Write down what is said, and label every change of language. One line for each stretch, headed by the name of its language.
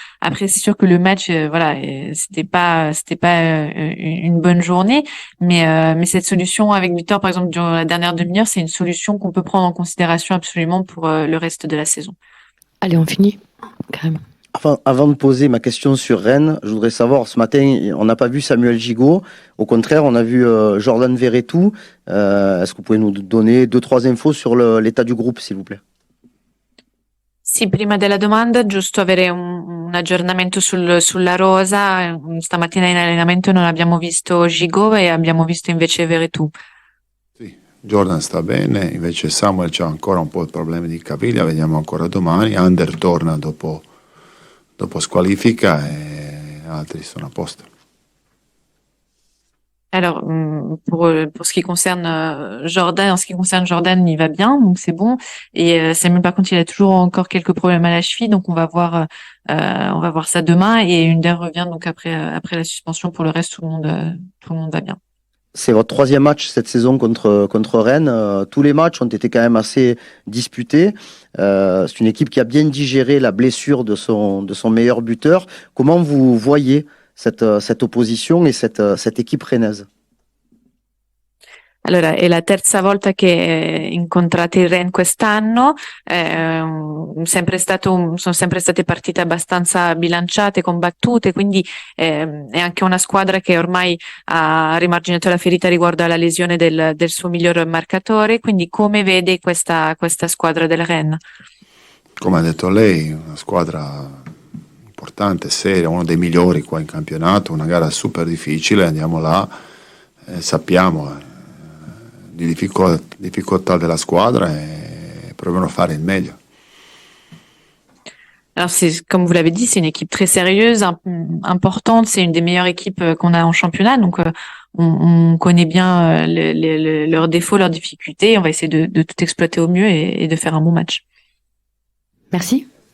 French: Après, c'est sûr que le match, voilà, c'était pas une bonne journée, mais cette solution avec Victor, par exemple, durant la dernière demi-heure, c'est une solution qu'on peut prendre en considération absolument pour le reste de la saison. Allez, on finit, carrément. Avant de poser ma question sur Rennes, je voudrais savoir, ce matin, on n'a pas vu Samuel Gigot. Au contraire, on a vu Jordan Verretou. Est-ce que vous pouvez nous donner 2-3 infos sur l'état du groupe, s'il vous plaît?
Italian: Sì, prima della domanda, giusto avere un aggiornamento sulla rosa. Stamattina in allenamento non abbiamo visto Gigot e abbiamo visto invece Verretou. Sì, Jordan sta bene, invece Samuel c'ha ancora un po' di problemi di caviglia, vediamo ancora domani. Ander torna dopo squalifica e altri sono a posto.
French: Alors, pour ce qui concerne Jordan, il va bien, donc c'est bon. Et Samuel, par contre, il a toujours encore quelques problèmes à la cheville, donc on va voir ça demain. Et Under revient donc après la suspension. Pour le reste, tout le monde va bien. C'est votre troisième match cette saison contre Rennes. Tous les matchs ont été quand même assez disputés. C'est une équipe qui a bien digéré la blessure de son meilleur buteur. Comment vous voyez cette opposition et cette équipe rennaise?
Italian: Allora, è la terza volta che incontrate il Rennes quest'anno, sono sempre state partite abbastanza bilanciate, combattute, quindi è anche una squadra che ormai ha rimarginato la ferita riguardo alla lesione del suo miglior marcatore, quindi come vede questa squadra del Rennes? Come ha detto lei, una squadra importante, seria, uno dei migliori qua in campionato, una gara super difficile, andiamo là, sappiamo di difficoltà della squadra
French: et
Italian: proviamo a fare il meglio.
French: Alors, comme vous l'avez dit, c'est une équipe très sérieuse, importante. C'est une des meilleures équipes qu'on a en championnat. Donc, on connaît bien leurs défauts, leurs difficultés. On va essayer de tout exploiter au mieux et de faire un bon match. Merci.